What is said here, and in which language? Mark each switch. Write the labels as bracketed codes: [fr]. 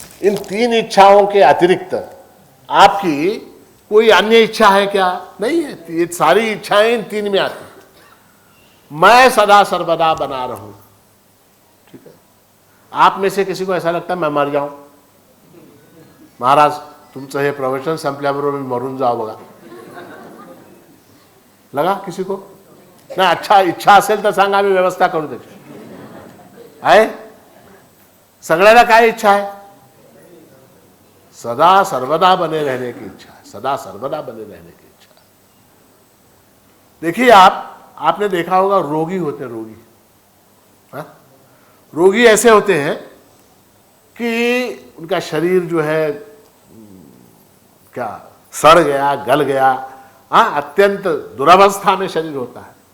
[hi] इन तीन इच्छाओं के अतिरिक्त आपकी कोई अन्य इच्छा है क्या? नहीं है। ये सारी इच्छाएं इन तीन में आती। मैं सदा सर्वदा बना रहूं, ठीक है। आप में से किसी को ऐसा लगता है मैं मर जाऊं? [mr] महाराज तुमचं हे प्रवचन संपल्याबरोबर मी मरून जावं बघा, [hi] लगा किसी को? [mr] ना, [hi] अच्छा इच्छा [mr] असेल तर सांगा, आम्ही व्यवस्था करू त्याची. आहे सगळ्याला काय इच्छा आहे? [hi] सदा सर्वदा बने रहने की इच्छा है, सदा सर्वदा बने रहने की इच्छा है. देखिए आपने देखा होगा रोगी होते हैं, रोगी, हाँ? रोगी ऐसे होते हैं कि उनका शरीर जो है क्या सड़ गया, गल गया, हाँ, अत्यंत दुरावस्था में शरीर होता है.